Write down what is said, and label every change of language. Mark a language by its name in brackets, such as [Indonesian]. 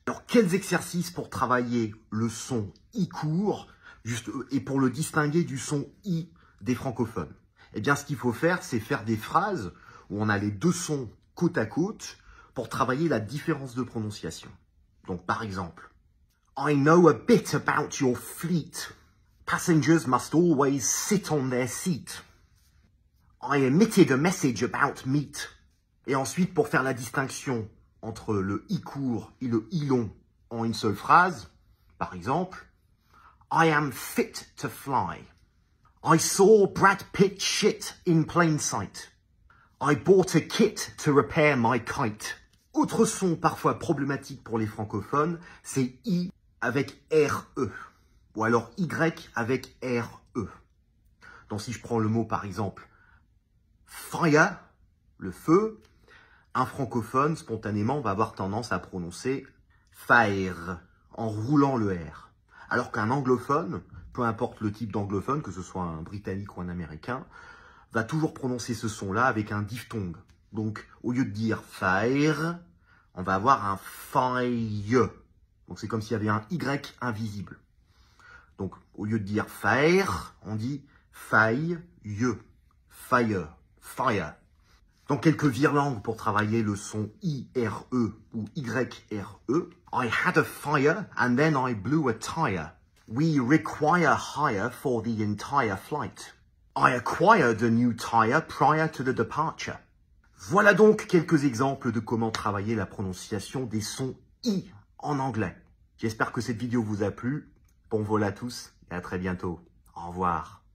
[French] Alors, quels exercices pour travailler le son I court et pour le distinguer du son I des francophones? Eh bien, ce qu'il faut faire, c'est faire des phrases où on a les deux sons côte à côte pour travailler la différence de prononciation. Donc, par exemple, [English] I know a bit about your fleet. Passengers must always sit on their seat. I emitted a message about meat. [French] Et ensuite, pour faire la distinction entre le I court et le I long en une seule phrase, par exemple, [English] I am fit to fly. I saw Brad Pitt shit in plain sight. I bought a kit to repair my kite. [French] Autre son parfois problématique pour les francophones, c'est I avec RE, ou alors Y avec RE. Donc si je prends le mot par exemple fire, le feu, un francophone spontanément va avoir tendance à prononcer fire en roulant le R. Alors qu'un anglophone, peu importe le type d'anglophone, que ce soit un britannique ou un américain, va toujours prononcer ce son-là avec un diphtongue. Donc, au lieu de dire fire, on va avoir un faille. Donc, c'est comme s'il y avait un Y invisible. Donc, au lieu de dire fire, on dit faille, fire, fire. Donc, quelques virelangues pour travailler le son IRE ou YRE. [English] I had a fire and then I blew a tire. We require hire for the entire flight. I acquired a new tire prior to the departure. [French] Voilà donc quelques exemples de comment travailler la prononciation des sons I en anglais. J'espère que cette vidéo vous a plu. Bon vol à tous et à très bientôt. Au revoir.